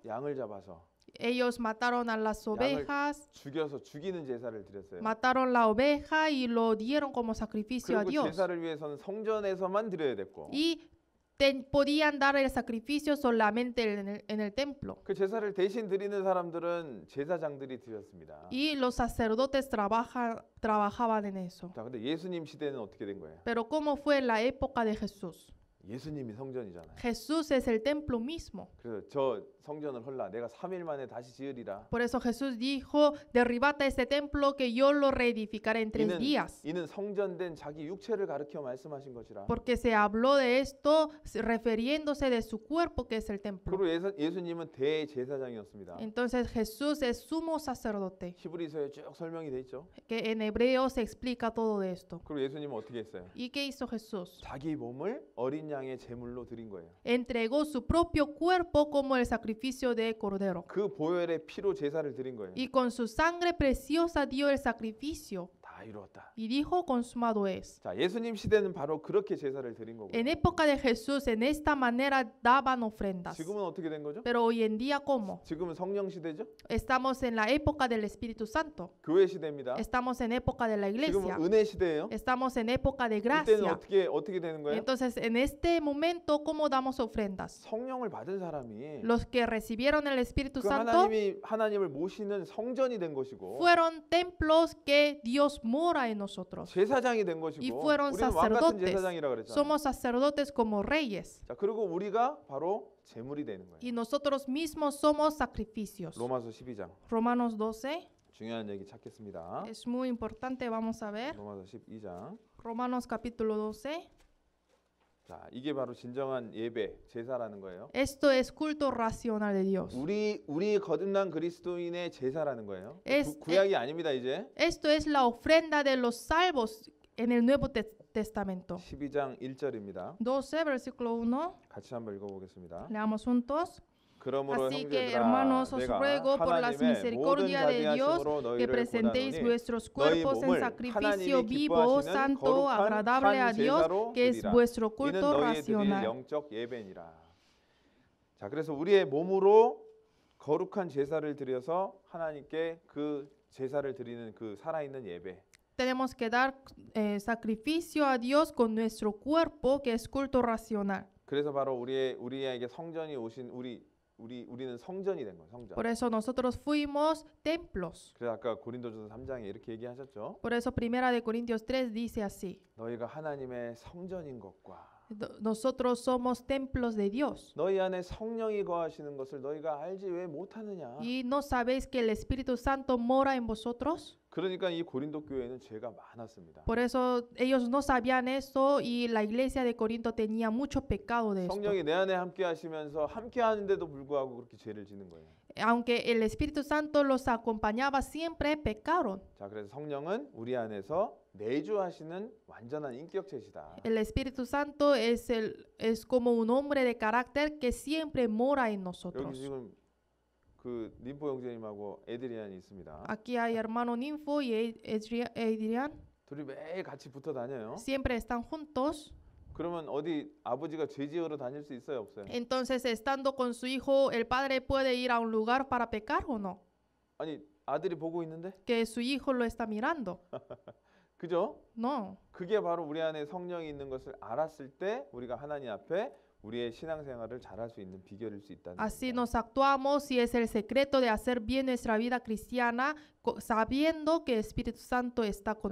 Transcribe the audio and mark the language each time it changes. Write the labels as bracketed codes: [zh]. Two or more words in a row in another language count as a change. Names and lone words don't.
[ko] 양을 잡아서 [es] Ellos mataron a las ovejas, [ko] 죽여서 죽이는 제사를 드렸어요. [es] mataron la oveja y lo dieron como sacrificio a [ko] 그리고 [es] Dios. [ko] 제사를 위해서는 성전에서만 드려야 됐고 [es] Y podían dar el sacrificio solamente en el templo. [ko] 그 제사를 대신 드리는 사람들은 제사장들이 드렸습니다. [es] Y los sacerdotes trabajaban en eso. [ko] 자, 근데 예수님 시대는 어떻게 된 거예요? [es] Pero ¿cómo fue en la época de Jesús? [ko] 예수님이 성전이잖아요. [es] Jesús es el templo mismo. [ko] 그래서 저 성전을 헐라 내가 3일 만에 다시 지으리라. [es] Por eso Jesús dijo, derribad este templo que yo lo reedificaré en 3 días. [ko] 이는 성전된 자기 육체를 가르쳐 말씀하신 것이라. [es] Porque se habló de esto refiriéndose de su cuerpo que es el templo. [ko] 그리고 예수님은 대제사장이었습니다. [es] Entonces Jesús es sumo sacerdote. [ko] 히브리서에 쭉 설명이 돼 있죠. [es] Que en hebreo se explica todo de esto. [ko] 그리고 예수님은 어떻게 했어요? [es] ¿Y qué hizo Jesús? [ko] 자기 몸을 어린 양의 제물로 드린 거예요. [es] Entregó su propio cuerpo como el sacrificio de cordero. [ko] 그 보혈의 피로 제사를 드린 거예요. [es] Y con su sangre preciosa dio el sacrificio. [ko] 다 이루었다. [es] Y dijo, consumado es. [ko] 자, 예수님 시대는 바로 그렇게 제사를 드린 거고. [es] En época de Jesús, en esta manera daban ofrendas. [ko] 지금은 어떻게 된 거죠? [es] Pero hoy en día, ¿cómo? [ko] 지금은 성령 시대죠? [es] Estamos en la época del Espíritu Santo. [ko] 교회 시대입니다. [es] Estamos en época de la iglesia. [ko] 지금은 은혜 시대예요. [es] Estamos en época de [ko] 이때는 [es] gracia. [ko] 어떻게 되는 거예요? [es] Entonces, en este momento, ¿cómo damos ofrendas? [ko] 성령을 받은 사람이 [es] Los que recibieron el Espíritu [ko] 그 [es] Santo [ko] 하나님을 모시는 성전이 된 것이고 [es] fueron templos que Dios mora en nosotros. [ko] 제사장이 된 것이고 [es] Y fueron [ko] 우리는 왕 같은 [es] sacerdotes. [ko] 제사장이라 그랬잖아요. [es] Somos sacerdotes como reyes. [ko] 자, 그리고 우리가 바로 제물이 되는 거예요. [es] Y nosotros mismos somos sacrificios. [ko] 로마서 12장 [es] Romanos 12 [ko] 중요한 얘기 찾겠습니다. [es] es muy importante, vamos a ver. [ko] 로마서 12장. [es] Romanos capítulo 12. [ko] 자, 이게 바로 진정한 예배, 제사라는 거예요. [es] Esto es culto racional de Dios. [ko] 우리 거듭난 그리스도인의 제사라는 거예요. [es] Es- [ko] 구약이 아닙니다, 이제. [es] Esto es la ofrenda de los salvos en el Nuevo Testamento. [ko] 12장 1절입니다. [es] 12, versículo 1. [ko] 같이 한번 읽어보겠습니다. [es] Leamos juntos. [ko] 그러므로 [es] Así que, [ko] 형제들아, [es] hermanos, os [ko] 내가 [es] ruego por la [ko] 하나님의 [es] misericordia [ko] 모든 [es] de Dios [ko] 자비하심으로 [es] que [ko] 너희를 [es] presentéis [ko] 고난하노니 [es] vuestros [ko] 너희 [es] cuerpos en [ko] 몸을 [es] sacrificio [ko] 하나님이 [es] vivo, [ko] 기뻐하시는 [es] santo, [ko] 거룩한 [es] agradable a [ko] 산 [es] Dios, [ko] 제사로 [es] que es [ko] 드리라. [es] vuestro [ko] 이는 [es] culto [ko] 너희의 드릴 [es] racional. [ko] 영적 예배니라. 자, 그래서 우리의 몸으로 거룩한 제사를 드려서 하나님께 그 제사를 드리는 그 살아있는 예배. [es] Tenemos que dar sacrificio a Dios con nuestro cuerpo, que es culto racional. [ko] 그래서 바로 우리에게 성전이 오신 우리는 성전이 된 거예요. 성전. [es] Por eso nosotros fuimos templos. [ko] 그래서 아까 고린도전서 3장에 이렇게 얘기하셨죠. [es] Por eso Primera de Corintios 3 dice así: [ko] 너희가 하나님의 성전인 것과 [es] nosotros somos templos de Dios. [ko] 너희 안에 성령이 거하시는 것을 너희가 알지 왜 못하느냐. [es] ¿Y no sabéis que el Espíritu Santo mora en vosotros? [ko] 그러니까 이 고린도 교회는 죄가 많았습니다. [es] Por eso ellos no sabían esto y la iglesia de Corinto tenía mucho pecado de esto. [ko] 성령이 내 안에 함께 하시면서 함께 하는데도 불구하고 그렇게 죄를 짓는 거예요. [es] Aunque el Espíritu Santo los acompañaba, siempre pecaron. [ko] 자, 그래서 성령은 우리 안에서 내주하시는 완전한 인격체시다. [es] El Espíritu Santo es como un hombre de carácter que siempre mora en [ko] 여기 [es] nosotros. [ko] 지금 그 님포 형제님하고 에드리안이 있습니다. [es] Aquí hay hermano Ninfo y Adrián. [ko] 둘이 매일 같이 붙어 다녀요. [es] Siempre están juntos. [ko] 그러면 어디 아버지가 죄 지으러 다닐 수 있어요, 없어요? [es] Entonces, estando con su hijo, ¿el padre puede ir a un lugar para pecar o no? [ko] 아니, 아들이 보고 있는데? [es] Que su hijo lo está mirando. [ko] 그죠? [es] No. [ko] 그게 바로 우리 안에 성령이 있는 것을 알았을 때 우리가 하나님 앞에 우리의 신앙생활을 잘할 수 있는 비결일 수 있다는 [es] Así [ko] 겁니다. [es] nos actuamos y es el secreto de hacer bien nuestra vida cristiana, sabiendo que el Espíritu Santo está con